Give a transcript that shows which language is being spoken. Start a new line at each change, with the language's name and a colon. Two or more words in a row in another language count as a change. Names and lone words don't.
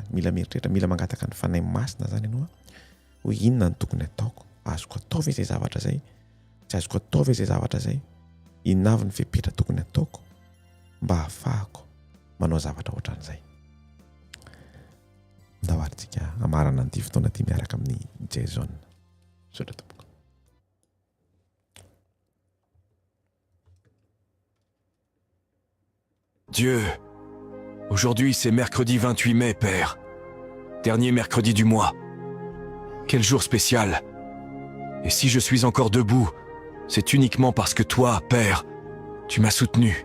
Malagasy: Mila mieritreritra, mila mangataka ny fanahy masina zany ianao hoe inona ny tokony ataoko, azoko atao ve izay zavatra zay, tsy azoko atao ve izay zavatra zay, inona avy ny fepetra tokony ataoko mba hahafahako manao zavatra ohatran'izay. Ndahoarintsika amarana an'ity fotoana ity miaraka amin'ny Jason. Sotra tompoko.
French: Dieu, aujourd'hui c'est mercredi 28 mai, Père. Dernier mercredi du mois. Quel jour spécial. Et si je suis encore debout, c'est uniquement parce que toi, Père, tu m'as soutenu.